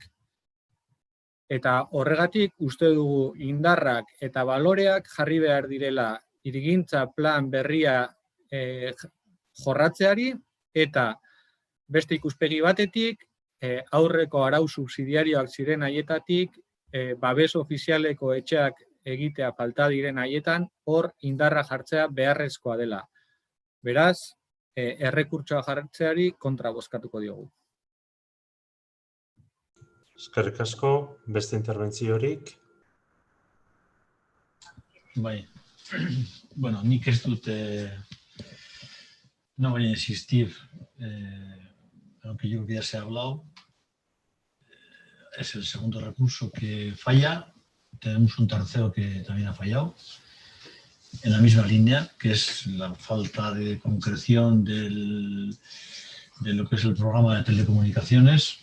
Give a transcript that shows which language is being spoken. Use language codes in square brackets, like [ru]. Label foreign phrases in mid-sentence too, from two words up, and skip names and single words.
[eu] Eta horregatik uste dugu indarrak eta baloreak jarri behar direla hirigintza plan berria jorratzeari eta beste ikuspegi batetik aurreko arau subsidiarioak ziren haietatik babes ofizialeko etxeak egitea falta diren haietan hor indarra jartzea beharrezkoa dela. Beraz, errekurtsoa jartzeari kontra bozkatuko diogu. Eskerrik asko, beste interbentziorik? Bai. Bueno, nik ez dut, [es] no voy a insistir en lo que yo creo que ya se ha hablado. Es el segundo recurso que falla. Tenemos un tercero que también ha fallado, en la misma línea, que es la falta de concreción de lo que es el programa de telecomunicaciones.